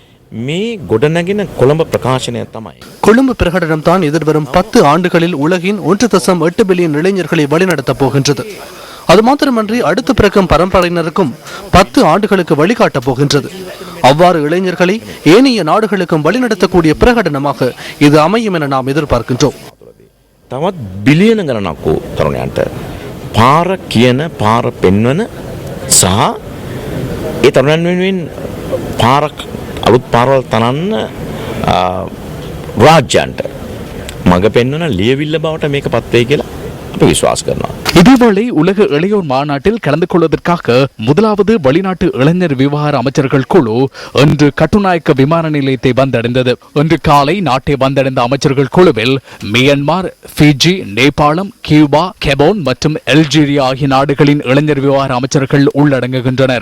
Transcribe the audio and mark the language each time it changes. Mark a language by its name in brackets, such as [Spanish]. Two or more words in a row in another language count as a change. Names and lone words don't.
[Tamil] கொழும்பு பிரகடனம் தான் எதிர்வரும் 10 ஆண்டுகளில் உலகின் 1.8 பில்லியன் இளைஞர்களை வழிநடத்தப் போகின்றது. அது மாத்திரமன்றி அடுத்து பிறக்கும் பரம்பரையினருக்கும் 10 ஆண்டுகளுக்கு வழிகாட்டப் போகின்றது. அவ்வாறு இளைஞர்களை ஏனைய நாடுகளுக்கும் வழிநடத்தக்கூடிய பிரகடனமாக இது அமையும் என நாம் எதிர்பார்க்கின்றோம். [Sinhala] තවත් බිලියන ගණනක් වූ තරුණයන්ට පාර කියන පාර පෙන්වන සහ ඒ තරුණයන් වෙනුවෙන් පාරක් අලුත් පාරවල් තනන්න රාජ්‍යයන්ට මඟ පෙන්වන ලියවිල්ල බවට මේක පත් වෙයි කියලා අපි විශ්වාස කරනවා. [Tamil] இதேவேளை உலக இளையோர் மாநாட்டில் கலந்து கொள்வதற்காக முதலாவது வெளிநாட்டு இளைஞர் விவகார அமைச்சர்கள் குழு இன்று கட்டுநாயக்க விமான நிலையத்தை வந்தடைந்தது. இன்று காலை நாட்டை வந்தடைந்த அமைச்சர்கள் குழுவில் மியான்மர், பிஜி, நேபாளம், கியூபா, கெபோன் மற்றும் அல்ஜீரியா ஆகிய நாடுகளின் இளைஞர் விவகார அமைச்சர்கள் உள்ளடங்குகின்றனர்.